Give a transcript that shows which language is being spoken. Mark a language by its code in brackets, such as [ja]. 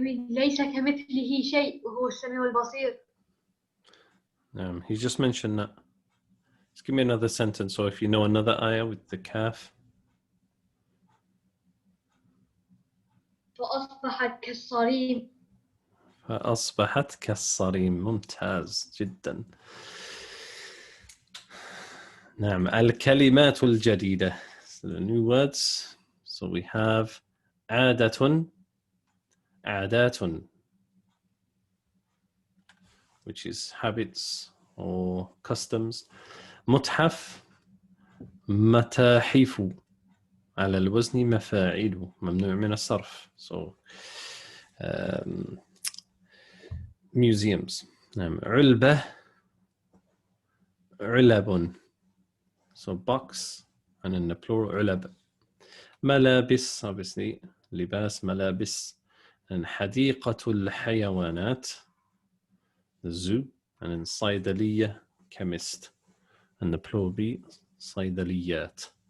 [ar] ليس كمثله شيء وهو السميع البصير. [en] He just mentioned that. Just give me another sentence. So if you know another ayah with the kaf. [ar] فأصبحت كالصريم. فأصبحت كالصريم. ممتاز جدا. نعم الكلمات الجديدة. [en] So the new words. So we have عادة, عادات, which is habits or customs. [ar] متحف, متاحف, على الوزن مفاعل, ممنوع من الصرف. [en] So museums. [ar] نعم علبة, علب. [en] So box, and in the plural علب. [ar] ملابس, obviously لباس, ملابس. [en] And حديقة الحيوانات, the zoo. And in صيدلية, chemist. And the plural be صيدليات.